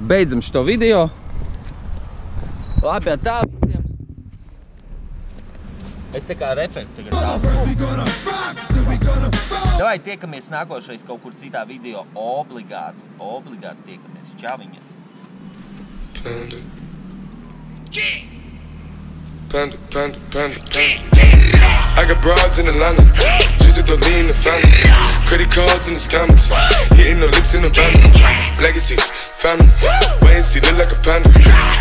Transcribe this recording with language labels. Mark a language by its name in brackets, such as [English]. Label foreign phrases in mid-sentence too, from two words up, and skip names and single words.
[Latvian] Beidzam šo video. Labi, tā visiem. Es tā kā referents tagad Davai tiekamies nākošais kaut kur citā video. Obligāti tiekamies. Čau viņiem. [English] Panda. I got broads in Atlanta, just to lean the family. Credit cards in the scammers, hitting the licks in the banner. Legacies, family, wait and see, look like a panda.